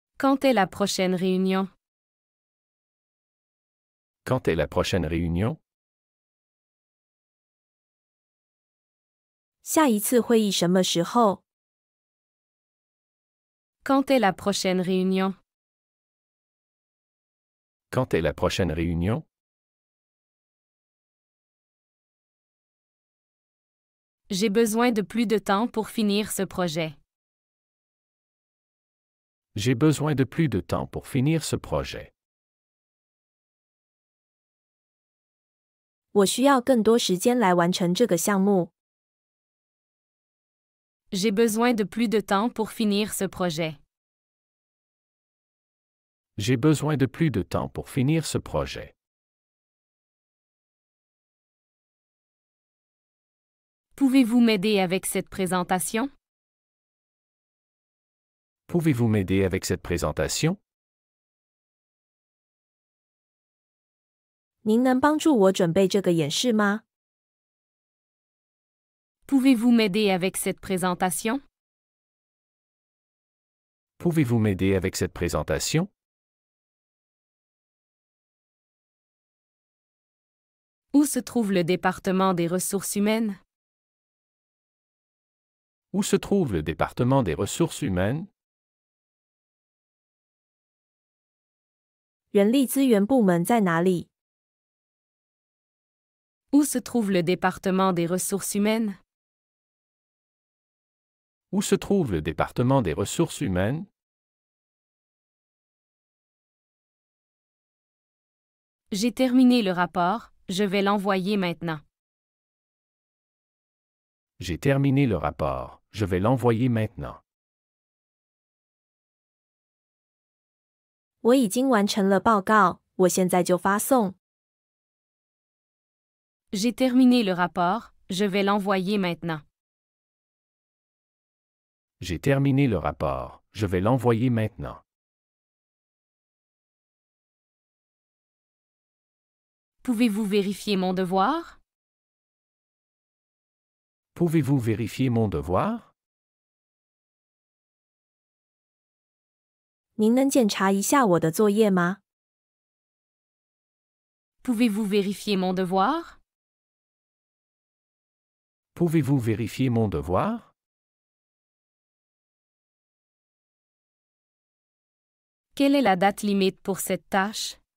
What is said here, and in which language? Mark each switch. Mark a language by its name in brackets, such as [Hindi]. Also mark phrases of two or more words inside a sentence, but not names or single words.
[French] Quand est la prochaine réunion? Quand est la prochaine réunion? [Chinese] 下一次会议什么时候？ [French] Quand est la prochaine réunion? Quand est la prochaine réunion? J'ai besoin de plus de temps pour finir ce projet. J'ai besoin de plus de temps pour finir ce projet. [Chinese] 我需要更多时间来完成这个项目。 [French] J'ai besoin de plus de temps pour finir ce projet. J'ai besoin de plus de temps pour finir ce projet. Pouvez-vous m'aider avec cette présentation? Pouvez-vous m'aider avec cette présentation? [Chinese] 您能帮助我准备这个演示吗？ [French] Pouvez-vous m'aider avec cette présentation? Pouvez-vous m'aider avec cette présentation? Où se trouve le département des ressources humaines? Où se trouve le département des ressources humaines? [Chinese] 人力资源部门在哪里？ [French] Où se trouve le département des ressources humaines? Où se trouve le département des ressources humaines? J'ai terminé le rapport, je vais l'envoyer maintenant. J'ai terminé le rapport, je vais l'envoyer maintenant. [Chinese] 我已经完成了报告，我现在就发送。 [French] J'ai terminé le rapport, je vais l'envoyer maintenant. J'ai terminé le rapport, je vais l'envoyer maintenant. Pouvez-vous vérifier mon devoir? Pouvez-vous vérifier mon devoir? [Chinese] 您能检查一下我的作业吗？ [French] Pouvez-vous vérifier mon devoir? Pouvez-vous vérifier mon devoir? Quelle est la date limite pour cette tâche?